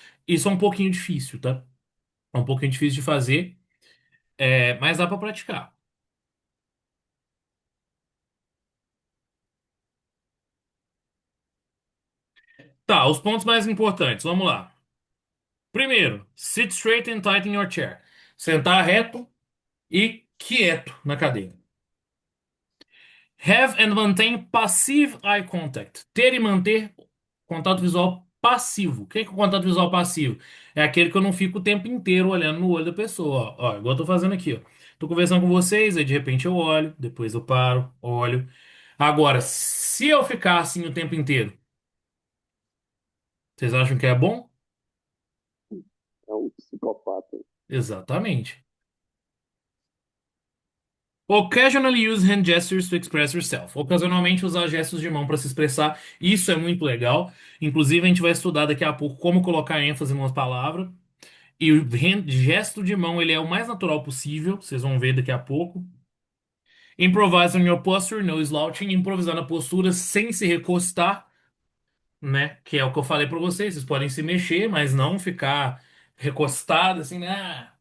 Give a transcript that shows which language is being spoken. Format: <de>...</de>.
<pt>Isso é um pouquinho difícil, tá? É um pouquinho difícil de fazer, mas dá para praticar. Tá, os pontos mais importantes, vamos lá. Primeiro,</pt> <en>sit straight and tight in your chair.</en> <pt>Sentar reto e quieto na cadeira.</pt> <en>Have and maintain passive eye contact.</en> <pt>Ter e manter contato visual passivo. O que é o contato visual passivo? É aquele que eu não fico o tempo inteiro olhando no olho da pessoa. Ó, igual eu tô fazendo aqui, ó. Tô conversando com vocês, aí de repente eu olho, depois eu paro, olho. Agora, se eu ficar assim o tempo inteiro, vocês acham que é bom? É um psicopata. Exatamente.</pt> <en>Occasionally use hand gestures to express yourself.</en> <pt>Ocasionalmente usar gestos de mão para se expressar. Isso é muito legal. Inclusive, a gente vai estudar daqui a pouco como colocar ênfase numa palavra. E o gesto de mão, ele é o mais natural possível. Vocês vão ver daqui a pouco.</pt> <en>Improvise on your posture, no slouching.</en> <pt>Improvisar na postura sem se recostar, né? Que é o que eu falei para vocês. Vocês podem se mexer, mas não ficar recostado assim, né?</pt>